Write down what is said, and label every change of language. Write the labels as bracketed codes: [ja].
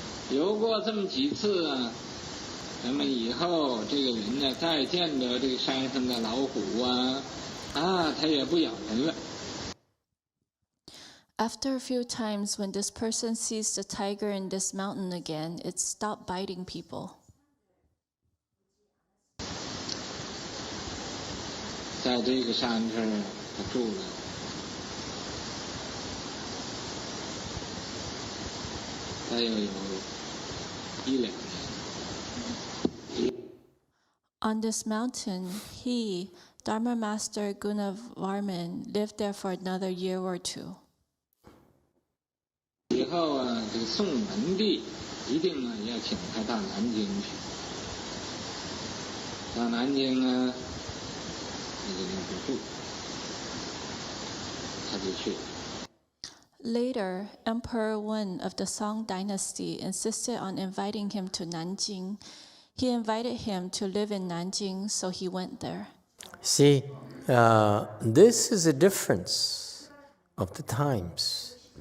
[zh] 游过这么几次啊，那么以后这个人呢，再见到这个山上的老虎啊，他也不咬人了。 [en] After a few times, when this person sees the tiger in this mountain again, it stopped biting people. [zh] 在这个山上他住了大约有1-2年。 [en] On this mountain, he, Dharma Master Gunavarman, lived there for another year or 2. [zh] 以后啊，这个宋文帝一定啊要请他到南京去。到南京啊，那个地方住，他就去了。 [en] Later, Emperor Wen of the Song dynasty insisted on inviting him to Nanjing. He invited him to live in Nanjing, so he went there. See, this is a difference of the times.